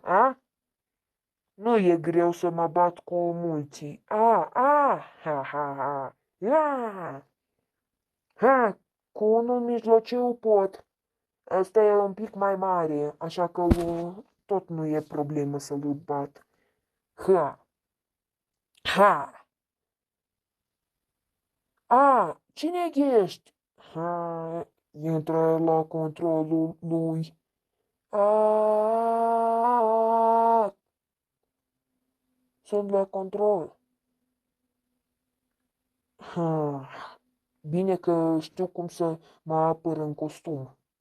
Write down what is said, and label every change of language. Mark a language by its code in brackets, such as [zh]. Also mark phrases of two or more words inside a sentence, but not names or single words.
[ro] Nu e greu să mă bat cu mulți. Ha, ha, ha. Ha, cu unul mijlociu pot. Asta e un pic mai mare, așa că tot nu e problemă să-l bat. Ha, ha. Cine ești? Ha, intră la controlul lui. Sunt la control. Ha, bine că știu cum să mă apăr în costum.